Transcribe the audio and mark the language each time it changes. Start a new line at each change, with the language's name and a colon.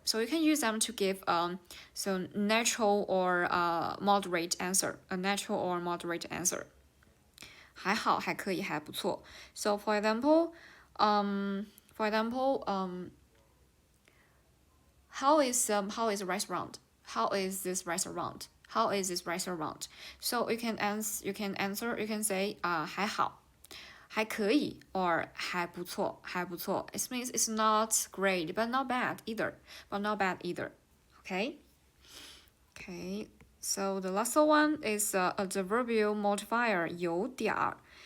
English: So you can use them to give so natural or moderate answer. A natural or moderate answer.
Chinese: 还好，还可以，还不错.
English: So for example, how is restaurant? How is this restaurant? How is this restaurant? So you can say
Chinese: 还好, 还可以
English: or
Chinese: 还不错, 还不错.
English: It means it's not great but not bad either. Okay? Okay. So the last one is adverbial modifier 有点儿.